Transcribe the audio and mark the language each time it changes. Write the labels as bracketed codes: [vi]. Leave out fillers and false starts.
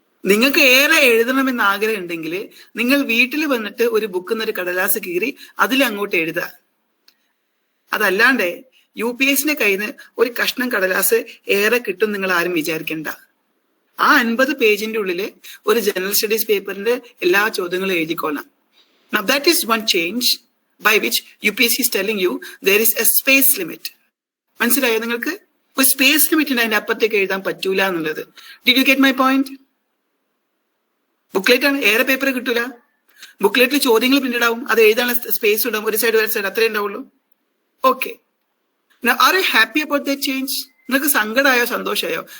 [ml] നിങ്ങൾക്ക് ഏറെ എഴുതണമെന്ന് ആഗ്രഹം ഉണ്ടെങ്കിൽ നിങ്ങൾ വീട്ടിൽ വന്നിട്ട് ഒരു ബുക്ക് എന്നൊരു കടലാസ് കീറി അതിൽ അങ്ങോട്ട് എഴുതുക. അതല്ലാണ്ട് UPSന്റെ കയ്യിൽ നിന്ന് ഒരു കഷ്ണം കടലാസ് ഏറെ കിട്ടും നിങ്ങൾ ആരും വിചാരിക്കണ്ട. ആ 50 പേജിന്റെ ഉള്ളില് ഒരു ജനറൽ സ്റ്റഡീസ് പേപ്പറിന്റെ എല്ലാ ചോദ്യങ്ങളും എഴുതിക്കൊള്ളാം. [en] Now that is one change by which UPSC is telling you there is a space limit. [ml] മനസ്സിലായോ നിങ്ങൾക്ക്? ഒരു സ്പേസ് ലിമിറ്റ് ഉണ്ട്, അതിന്റെ അപ്പുറത്തേക്ക് എഴുതാൻ പറ്റൂല എന്നുള്ളത്. [en] Did you get my point? [ml] Booklet ആണ്, ഏറെ പേപ്പർ കിട്ടൂല. ബുക്ക്ലെറ്റിൽ ചോദ്യങ്ങൾ പ്രിന്റഡ് ആവും, അത് എഴുതാനുള്ള സ്പേസ് ഉണ്ടാവും, ഒരു സൈഡ് അത്രേ ഉണ്ടാവുള്ളൂ. [en] Okay, are you happy about that change? [ml] നിങ്ങൾക്ക് സങ്കടമായോ സന്തോഷമായോ?